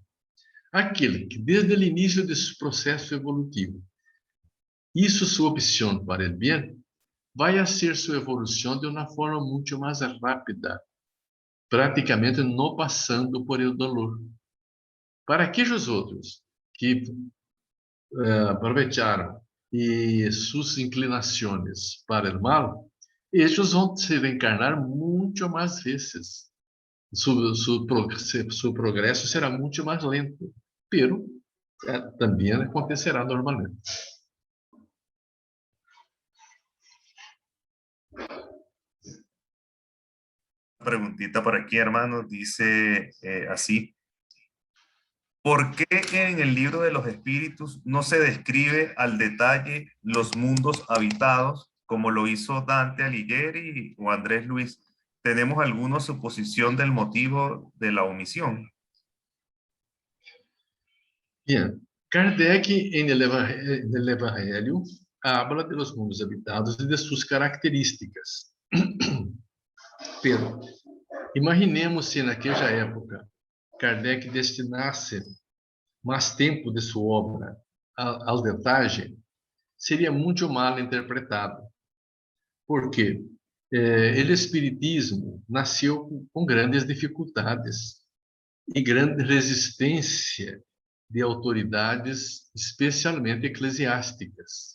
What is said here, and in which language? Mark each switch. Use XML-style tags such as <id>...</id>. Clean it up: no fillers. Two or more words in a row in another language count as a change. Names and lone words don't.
<pt>Aquele que, desde o início desse processo evolutivo, hizo sua opção para o bem, vai a ser sua evolução de uma forma muito mais rápida, praticamente não passando por</pt> <es>el dolor.</es> <pt>Para aqueles outros que aproveitaram e suas inclinações para o mal, eles vão se reencarnar muito mais vezes. Su progresso será muito mais lento, pero também acontecerá normalmente.</pt> <es>Preguntita por aquí, hermano, dice así. ¿Por qué en el libro de los espíritus no se describe al detalle los mundos habitados como lo hizo Dante Alighieri o Andrés Luis? ¿Tenemos alguna suposición del motivo de la omisión? Bien, Kardec en el Evangelio habla de los mundos habitados y de sus características. Pero imaginemos</es> <pt>se naquela época Kardec destinasse mais tempo de sua obra ao detalhe, seria muito mal interpretado. Porque o Espiritismo nasceu com grandes dificuldades e grande resistência de autoridades, especialmente eclesiásticas.</pt>